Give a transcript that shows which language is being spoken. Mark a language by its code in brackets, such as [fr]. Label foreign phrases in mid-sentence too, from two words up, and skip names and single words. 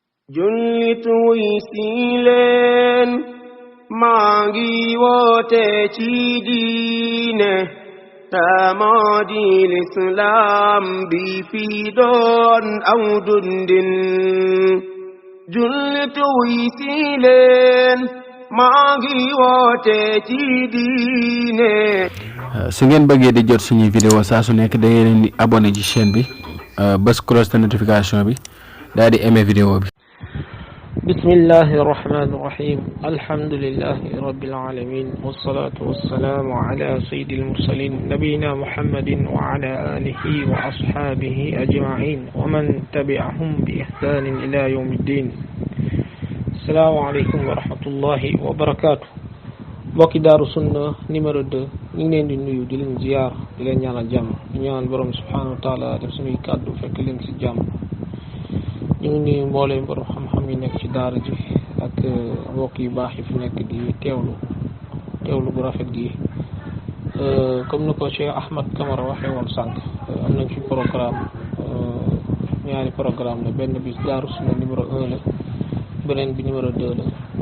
[wo] jullit wuy si leen maa ngi woote ci diine moo di lislaam bi fi doon aw dundin jullit wuy si leen maa ngi woote ci diine. su ngeen bëggee di jot suñuy vidéo saa su nekk da ngeen di abonné ci chaîne bi bës cloche [fr] de notification [wo] bi daal di aimé vidéo bi. [ar] بسم الله الرحمن الرحيم الحمد لله رب العالمين والصلاة والسلام على سيد المرسلين نبينا محمد وعلى آله وأصحابه أجمعين ومن تبعهم بإحسان إلى يوم الدين. السلام عليكم ورحمة الله وبركاته. [wo] mbokki Daaru Sunna numéro 2 ñu ngi leen di nuyu di leen ziyaar di leen ñaanal jàmm di ñaan borom [ar] سبحانه وتعالى [wo] def suñuy kàddu fekk leen ci jàmm. ñu ngi nuyu mbooleem borom xam-xam yi nekk ci daara ji ak mbokk yu baax yi fi nekk di teewlu bu rafet gi comme ni ko Cheikh Ahmad Camara waxee woon sànq am nañ fi programme ñaari programme la benn bi Daaru Sunna numéro 1 la beneen bi numéro 2 la